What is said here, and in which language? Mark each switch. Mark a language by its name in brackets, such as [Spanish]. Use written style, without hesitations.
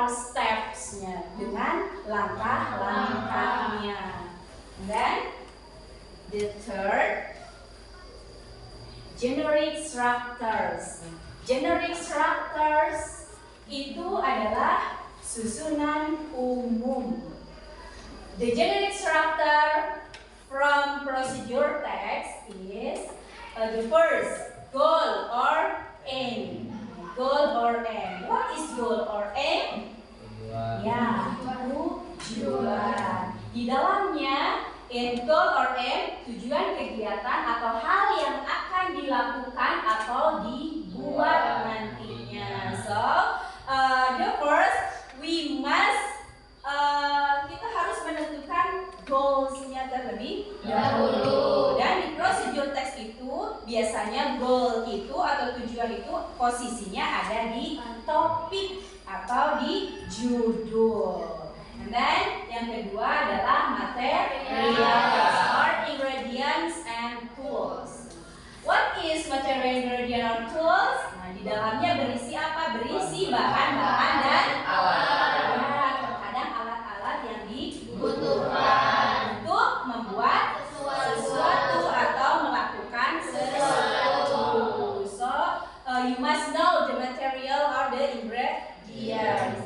[Indonesian] steps-nya, dengan langkah-langkahnya. [English] Dan the third, generic structures. [Indonesian] Generic structures itu adalah susunan umum. [English] The generic structure from procedure text is the first, goal or aim. Goal or aim. What is goal or aim? [Indonesian] Ya, tujuan. Di dalamnya, [English] in goal or aim, [Indonesian] tujuan kegiatan atau hal yang akan dilakukan atau dibuat nantinya. [English] So, the first, we must [Indonesian] kita harus menentukan goals-nya terlebih dahulu. Dan di procedure text itu biasanya goal itu atau tujuan itu posisinya ada di topik atau di judul. [English] And then [Indonesian] yang kedua adalah [English] materials or ingredients and tools. What is material, ingredient, or tools? [Indonesian] Nah, di dalamnya berisi apa? Berisi bahan-bahan dan alat. Terkadang alat-alat yang dibutuhkan untuk membuat sesuatu atau melakukan sesuatu. [English] So, you must know the material or the ingredients.